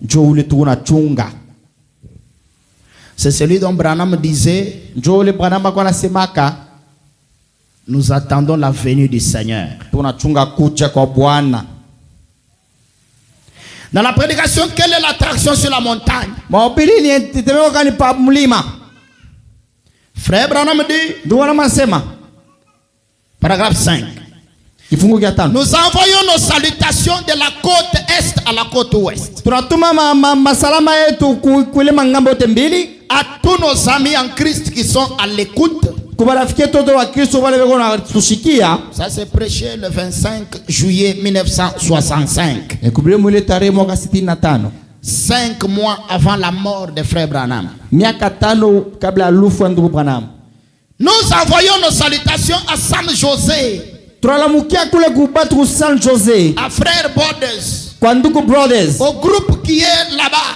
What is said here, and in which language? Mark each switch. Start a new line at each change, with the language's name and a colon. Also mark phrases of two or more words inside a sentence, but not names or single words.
French: C'est celui dont Branham disait, nous attendons la venue du Seigneur. Dans la prédication, quelle est l'attraction sur la montagne? Frère Branham dit,
Swahili: ndio anasema
French: paragraphe 5.
Swahili: Kifungu cha 5.
French: Nous envoyons nos salutations de la côte est à la côte ouest.
Swahili: Tunatuma masalama yetu kule mangambo yote mbili
French: à tous nos amis en Christ qui sont à l'écoute. Ça s'est prêché le 25 juillet 1965. 5 mois avant la mort de frère Branham. Nous envoyons nos salutations à San José, à frère Borders, au groupe qui est là-bas.